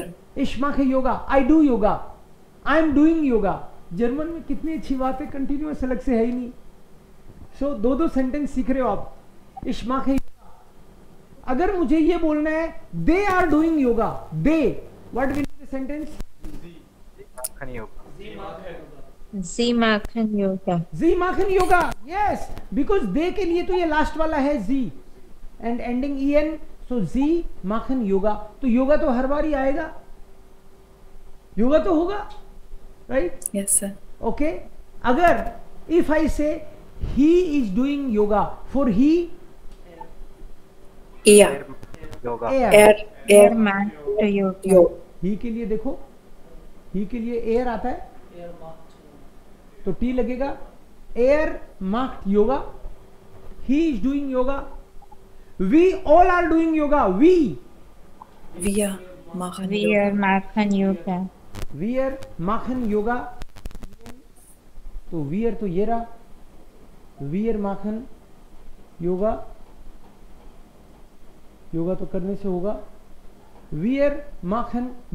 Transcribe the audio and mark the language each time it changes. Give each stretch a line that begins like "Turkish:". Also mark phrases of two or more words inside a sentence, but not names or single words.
German: ich mache Yoga,
English: I do yoga, I am doing yoga.
Hindi: जर्मन में कितनी अच्छी बात है, कंटिन्यूअस अलग से है ही नहीं. सो दो सेंटेंस सीख रहे हो आप.
German: ich mache Yoga.
Hindi: अगर मुझे ये बोलना है
English: they are doing yoga, they, what will be the sentence?
German: Sie machen Yoga. Sie machen Yoga.
English: yes, because they
Hindi: के लिए तो ये लास्ट वाला है जी
English: and ending en,
Hindi: सो
German: Sie machen Yoga.
Hindi: तो योगा तो हर बार ही आएगा, योगा तो होगा, राइट?
English: Yes sir. ओके. अगर if I say he is doing yoga, for he
German: Eher. एयर, Er Macht Yoga. Yo.
Hindi: ही के लिए देखो, ही के लिए एयर आता है तो टी लगेगा.
German: er macht Yoga,
English: he is doing yoga, we all are doing yoga, we
German: Wir machen Wir Yoga. machen Yoga. wir machen Yoga.
Hindi: तो वियर तो ये रहा,
German: wir machen Yoga,
Hindi: योगा तो करने से होगा.
German: wir machen Yoga.